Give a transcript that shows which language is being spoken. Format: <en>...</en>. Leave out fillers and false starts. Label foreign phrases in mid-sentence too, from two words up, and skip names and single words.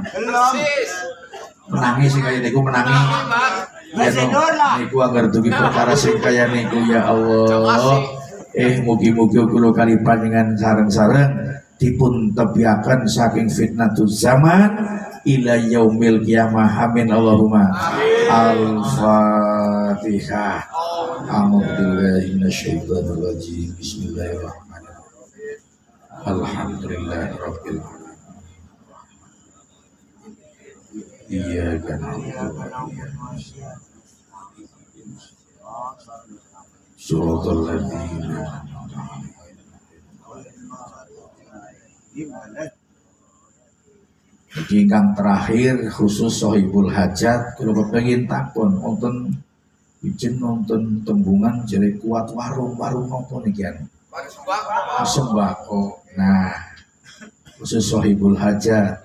<jv>Menangi sing kaya niku menangi. Ya niku agar dugi perkara sing kaya niku ya Allah. Mugi-mugi kula kali panjenengan sareng-sareng dipun tebiaken saking</jv> <ar>فتنة الزمان إلى يوم القيامة. آمين اللهم. الفاتحة. أعوذ بالله من الشيطان الرجيم. بسم الله الرحمن الرحيم. الحمد لله رب العالمين. إياك نعبد وإياك نستعين. صراط الذين أنعمت عليهم.</ar> <jv>Ingkang terakhir khusus Sohibul Hajat kula kepengin takon wonten izin nonton tembungan jere kuat warung napa niki anu? Sembako. Nah, khusus Sohibul Hajat.</jv>